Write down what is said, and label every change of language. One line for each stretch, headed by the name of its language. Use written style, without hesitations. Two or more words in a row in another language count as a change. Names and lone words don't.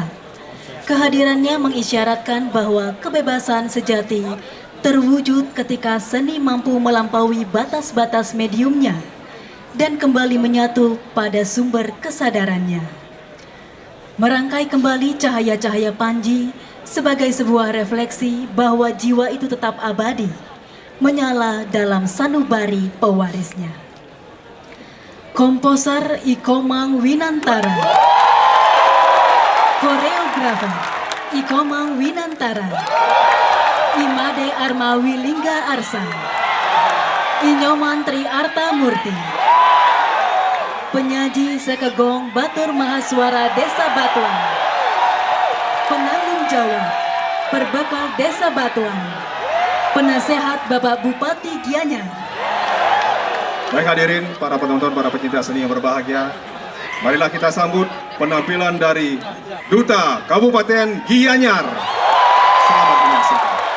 Indonesian: Kehadirannya mengisyaratkan bahwa kebebasan sejati terwujud ketika seni mampu melampaui batas-batas mediumnya dan kembali menyatu pada sumber kesadarannya. Merangkai kembali cahaya-cahaya Panji sebagai sebuah refleksi bahwa jiwa itu tetap abadi, menyala dalam sanubari pewarisnya. Komposer Ikomang Winantara, koreografer Ikomang Winantara, Imade Arma Wilingga Arsa, Inyoman Tri Arta Murti, penyaji Sekaa Gong Batur Mahaswara Desa Batuan, penanggung jawab Perbekal Desa Batuan, penasehat Bapak Bupati Gianyar. Baik hadirin, para penonton, para pecinta seni yang berbahagia, marilah kita sambut penampilan dari Duta Kabupaten Gianyar. Selamat menyaksikan.